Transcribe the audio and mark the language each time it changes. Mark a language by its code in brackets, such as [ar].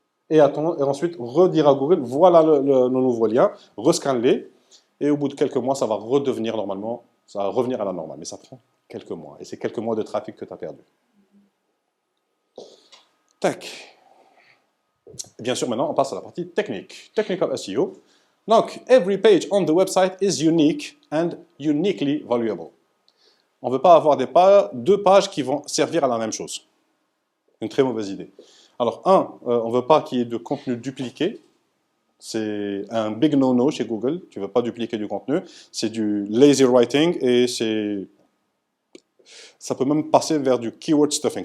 [fr] Et ensuite, redire à Google, voilà le nouveau lien, rescanner. Et au bout de quelques mois, ça va redevenir normalement. Ça va revenir à la normale, mais ça prend quelques mois. Et c'est quelques mois de trafic que tu as perdu. Tac. Bien sûr, maintenant, on passe à la partie technique. [en] Technical SEO. Donc, every page on the website is unique and uniquely valuable. [fr] On ne veut pas avoir deux pages qui vont servir à la même chose. Une très mauvaise idée. Alors, on ne veut pas qu'il y ait de contenu dupliqué. C'est un [en] big no-no [fr] chez Google. Tu ne veux pas dupliquer du contenu. C'est du lazy writing et ça peut même passer vers du keyword stuffing.